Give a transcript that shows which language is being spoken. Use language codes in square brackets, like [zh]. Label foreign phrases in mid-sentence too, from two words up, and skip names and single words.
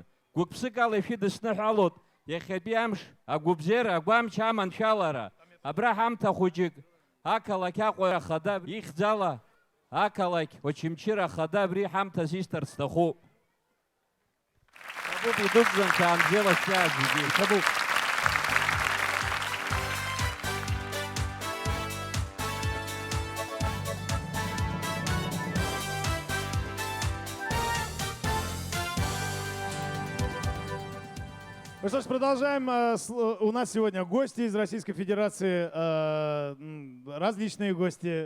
[ab] Гәык-ԥсык ала ишәыдысныҳәалоит, иахьатәи амш, агәыбзиара, агәамч аманшәалара, абра ҳамҭа хәыҷык, ақалақь Аҟәа ахада ихьӡала, ақалақь Очамчыра ахада абри ҳамҭас исҭарц сҭахуп. Табуп идәықәҵан шәаанбзиала шәааит зегьы. Табуп. [ru] Ну что ж, продолжаем. У нас сегодня гости из Российской Федерации, различные гости.